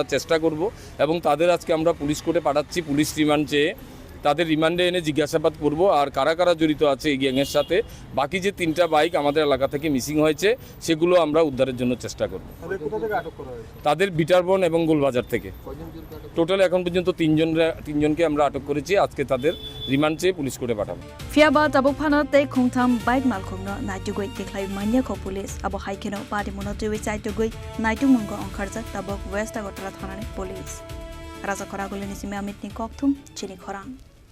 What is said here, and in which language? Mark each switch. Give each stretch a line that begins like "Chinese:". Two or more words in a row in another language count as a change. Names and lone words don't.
Bangla: চেষ্টা করব এবং তাদের আজকে আমরা
English: police court
Bangla: পাঠাচ্ছি
English: police remand
Bangla: চেয়ে তাদের রিমান্ডে এনে জিজ্ঞাসাবাদ করব আর কারা কারা জড়িত আছে এই গ্যাংয়ের সাথে বাকি যে 3টা বাইক আমাদের এলাকা থেকে মিসিং হয়েছে সেগুলো আমরা উদ্ধারের জন্য চেষ্টা করব তাদের বিটারবন এবং গোলবাজার থেকে টোটাল এখন পর্যন্ত 3জনকে আমরা আটক করেছি আজকে তাদের রিমান্ড চেয়ে
English: police court
Bangla: পাঠাবো
Kok Borok: Fiaba tabuk phana te khungtham bike malkhongno naitugoi teklai manya ko police abo haikeno Party Monotovi chaitugoi naitumunggo ongkharjak tabuk West Agartala Thanane police Rajakor Agulini Sime Amit ni kokthum chini khorang